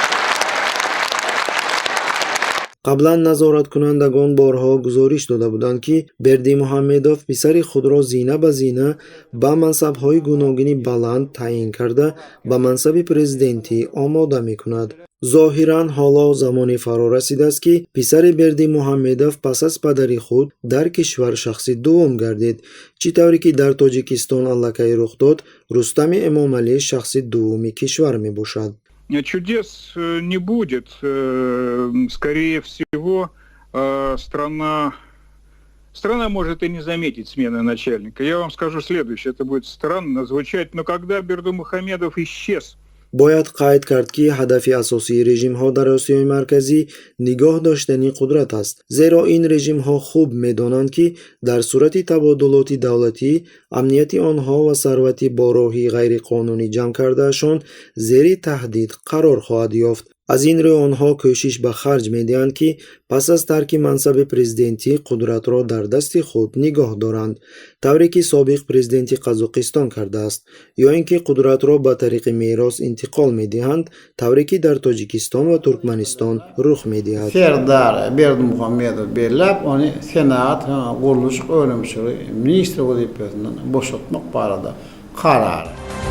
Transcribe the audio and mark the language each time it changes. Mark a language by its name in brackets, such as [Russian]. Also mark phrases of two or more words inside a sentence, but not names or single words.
[Tajik] қаблан назораткунандагон борҳо гузориш дода буданд ки Бердимуҳамедов писари худро зина ба зина ба мансабҳои гуногуни баланд таъин карда ба мансаби президентӣ омода мекунад. Зоҳиран ҳоло замоне фаро расидааст ки писари Бердимуҳамедов пас аз падари худ дар кишвар шахси дуввум гардид, чӣ тавре ки дар Тоҷикистон аллакай рух дод, Рустами Эмомалӣ шахси дуввуми кишвар мебошад. [Russian] Чудес не будет. Скорее всего, страна может и не заметить смены начальника. Я вам скажу следующее, это будет странно звучать, но когда Бердимуҳамедов исчез, [Tajik] бояд қайд кард ки ҳадафи асосии режимҳо дар Осиёи марказӣ нигоҳ доштани қудрат аст, зеро ин режимҳо хуб медонанд ки дар сурати табодулоти давлатӣ амнияти онҳо ва сарвати бо роҳи ғайриқонунӣ ҷамъ кардаашон зери таҳдид қарор хоҳад ёфт. аз ин рӯ онҳо кӯшиш ба харҷ медиҳанд ки пас аз тарки мансаби президентӣ қудратро дар дасти худ нигоҳ доранд, тавре ки собиқ президенти Қазоқистон кардааст, ё ин ки қудратро ба тариқи мерос интиқол медиҳанд, тавре ки дар Тоҷикистон ва Туркманистон рух медиҳад. [Turkmen] Serdar Berdimuhamedov belläp onu Senat Guruluş Öňümçüligi ministri wezipesinden boşaltmak barada karar